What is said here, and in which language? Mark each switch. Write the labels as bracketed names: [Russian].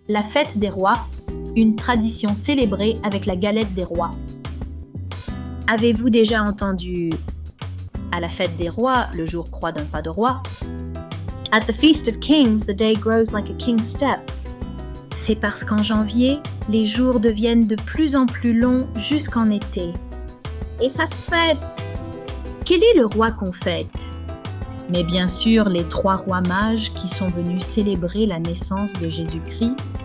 [French] La fête des rois, une tradition célébrée avec la galette des rois. Avez-vous déjà entendu « À la fête des rois, le jour croît d'un pas de roi » ? [English] At the Feast of Kings, the day grows like a king's step. [French] C'est parce qu'en janvier, les jours deviennent de plus en plus longs jusqu'en été. Et ça se fête! Quel est le roi qu'on fête ? Mais bien sûr, les 3 rois mages qui sont venus célébrer la naissance de Jésus-Christ.